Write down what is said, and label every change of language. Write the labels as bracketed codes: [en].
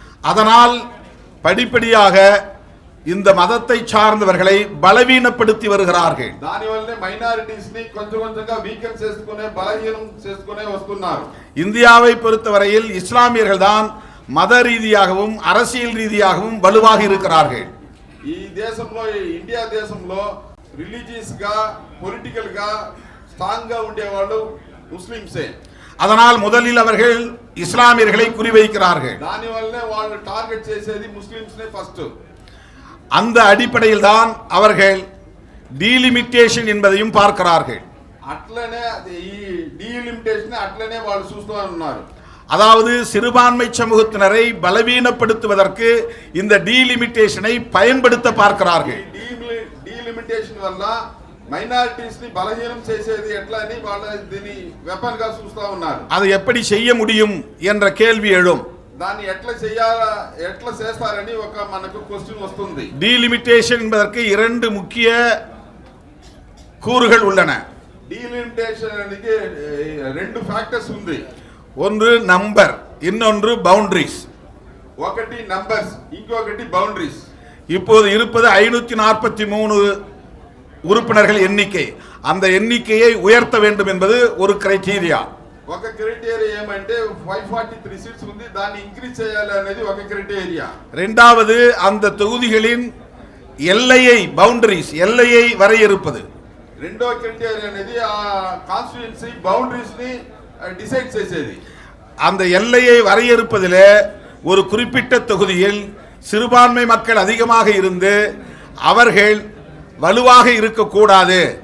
[ta] அதனால் படிப்படியாக இந்த மதத்தை சார்ந்தவர்களை பலவீனப்படுத்தி வருகிறார்கள். [te] దానివల్లనే మైనారిటీస్ ని కొంచెం కొంచెంగా వీకెన్ చేసుకునే, బలహీనం చేసుకునే వస్తున్నారు. [ta] இந்தியாவை பொறுத்தவரையில் இஸ்லாமியர்கள் தான் மத ரீதியாகவும் அரசியல் ரீதியாகவும் வலுவாக இருக்கிறார்கள். [te] ఈ దేశంలో, ఇండియా దేశంలో రిలీజియస్ గా, పొలిటికల్ గా స్ట్రాంగ్ గా ఉండేవాళ్ళు ముస్లిమ్సే. [ta] அதனால் முதலில் அவர்கள் இஸ்லாமியர்களை குறிவைக்கிறார்கள். [te] దానివల్లనే వాళ్ళు టార్గెట్ చేసేది ముస్లిమ్స్ నే ఫస్ట్. [ta] அந்த அடிப்படையில் தான் அவர்கள் டீலிமிட்டேஷன் என்பதையும் பார்க்கிறார்கள். [te] అట్లనే ఈ డీలిమిటేషన్ అట్లనే వాళ్ళు చూస్తూ ఉన్నారు. [ta] அதாவது சிறுபான்மை சமூகத்தினரை பலவீனப்படுத்துவதற்கு இந்த டீலிமிட்டேஷனை பயன்படுத்த பார்க்கிறார்கள். [te] డీలిమిటేషన్ వల్ల మైనారిటీస్ ని బలహీనం చేసేది ఎట్లా అని వాళ్ళు దీన్ని వెపన్ గా చూస్తూ ఉన్నారు. [ta] அதை எப்படி செய்ய முடியும் என்ற கேள்வி எழும். [te] దాన్ని ఎట్లా చేస్తారని ఒక మనకు క్వశ్చన్ వస్తుంది. [ta] டீலிமிட்டேஷன் என்பதற்கு இரண்டு முக்கிய கூறுகள் உள்ளன. [te] డీలిమిటేషన్ అనేది రెండు ఫ్యాక్టర్స్ ఉంది. [ta] ஒன்று நம்பர், இன்னொன்று பவுண்டரிஸ். [te] ఒకటి నంబర్స్, ఇంకొకటి బౌండరీస్. [ta] இப்போது இருப்பது 543 உறுப்பினர்கள் எண்ணிக்கை. அந்த எண்ணிக்கையை உயர்த்த வேண்டும் என்பது ஒரு கிரைட்டீரியா. [te] ఒక క్రైటీరియా ఏమంటే 543 సీట్స్ ఉంది, దాన్ని ఇంక్రీజ్ చేయాలి అనేది ఒక క్రైటీరియా. [ta] இரண்டாவது அந்த தொகுதிகளின் எல்லையை, பவுண்டரிஸ், எல்லையை வரையறுப்பது. [te] రెండో క్రైటీరియా అనేది ఆ కాన్స్టిట్యుయెన్సీ బౌండరీస్ ని డిసైడ్ చేసేది. [ta] அந்த எல்லையை வரையறுப்பதிலே ஒரு குறிப்பிட்ட தொகுதியில் சிறுபான்மை மக்கள் அதிகமாக இருந்து அவர்கள் வலுவாக இருக்கக்கூடாது.